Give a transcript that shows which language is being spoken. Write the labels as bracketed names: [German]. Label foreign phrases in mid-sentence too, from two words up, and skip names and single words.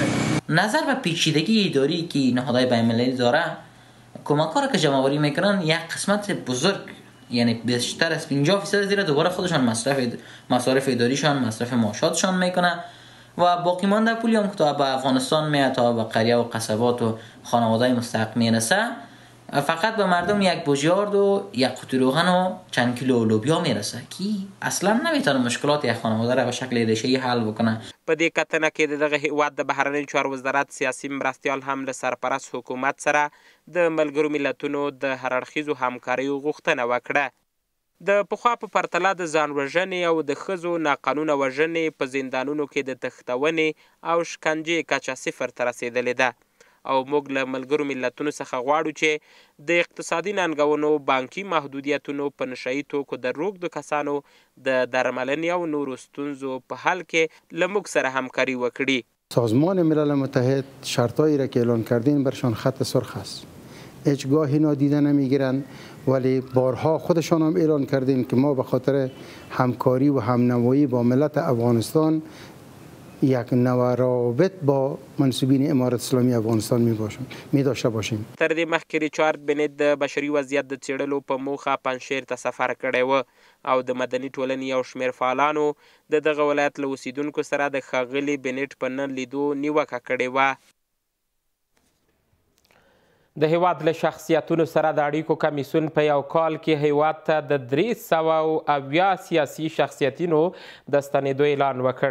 [Persian] نظر به پیچیدگی اداری که نهادهای بین‌المللی داره، کمک‌ها را که جمع‌آوری میکنن یک قسمت بزرگ یعنی بیشتر از 50% زیر دوباره خودشان مصارف اداریشان، مصرف معاشاتشان میکنه و باقی مانده پولی هم که تا به افغانستان میاد تا به قریه و قصبات و خانواده مستحق میرسه فقط به مردم یک بوجیارد و یک قوطی روغن و چند کیلو لوبیا میرسه که اصلا نمیتونه مشکلات یک خانواده را به شکل ریشه‌ای حل بکنه. [Pashto] په دې کتنه کې د دغه هیواد د بهرنیو چارو وزارت سیاسي مرستیال هم له سرپرست حکومت سره د ملګرو ملتونو د هر اړخیزو همکاریو غوښتنه وکړه. د پخوا په پرتله د ځان وژنې او د ښځو ناقانونه وژنې په زندانونو کې د تښتونې او شکنجې کچه صفر ته رسېدلې ده او موږ له ملګرو ملتونو څخه غواړو چې د اقتصادي ننګونو، بانکي محدودیتونو، په نشهیي توکو د روږدو کسانو د درملنې او نورو ستونزو په حل کې له موږ سره همکاري وکړي. [Persian] سازمان ملل متحد شرطایی را که اعلان کردین برشان خط سرخ است. هیچگاه اینا دیده نمیگیرن ولی بارها خودشان هم اعلان کردین که ما به خاطر همکاری و همنوایی با ملت افغانستان یک نوع رابط با منصوبین امارت اسلامی افغانستان می داشته باشیم. [Pashto] تر دې مخکې ریچارډ بنیټ د بشري وضعیت د څېړلو په موخه پنجشیر ته سفر کړی و او د مدني ټولنې یو شمېر فعالانو د دغه ولایت له اوسیدونکو سره د ښاغلي بنیټ په نه لیدو نیوکه کړې وه. د هیواد له شخصیتونو سره د اړیکو کمیسیون په یو کال کې هیواد ته د 370 سیاسي شخصیتونو د ستنېدو اعلان وکړ.